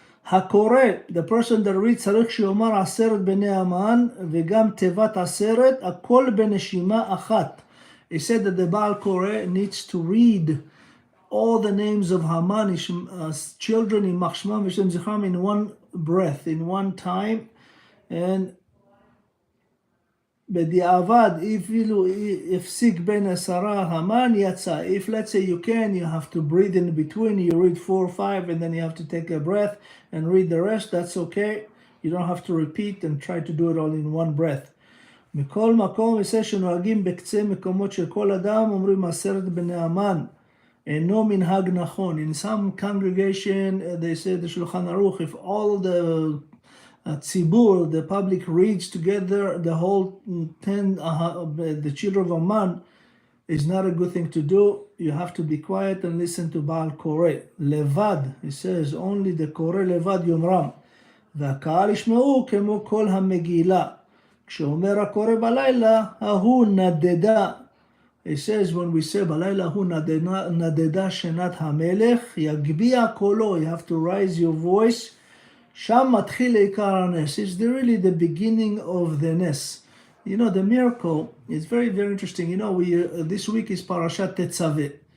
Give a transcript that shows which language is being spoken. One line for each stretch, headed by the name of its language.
Hebrew: HaKoreh,
English: the person that reads,
Hebrew: צריך שיאמר 10 בני המן וגם תיבת 10, הכל בנשימה אחת.
English: It said that the Baal Koreh needs to read all the names of Haman, his children, in
Hebrew: Machshmam v'Shem Zichram,
English: in one breath, in one time.
Hebrew: And בדיעבד, אפילו הפסיק בין 10 המן יצא.
English: If let's say you can, you have to breathe in between, you read 4 or 5 and then you have to take a breath and read the rest, that's okay. You don't have to repeat and try to do it all in one breath.
Hebrew: מכל מקום זה שנוהגים בקצה מקומות של כל אדם, אומרים 10 בני המן. אינו מנהג נכון.
English: In some congregation, they say the Shulchan Aruch, if all the tzibur, the public, reads together the whole 10, the children of Aman, is not a good thing to do. You have to be quiet and listen to Baal Koreh. Levad, he says, only the Koreh
Hebrew: levad yomram. והקהל ישמעו כמו כל המגילה. כשאומר הקורא בלילה, ההוא נדדה.
English: He says, when we say
Hebrew: בלילה ההוא נדדה שנת המלך, יגביה קולו,
English: you have to raise your voice.
Hebrew: שם מתחיל עיקר הנס.
English: It's really the beginning of the ness. You know, the miracle is very, very interesting. You know, this week is Parashat Tetzaveh.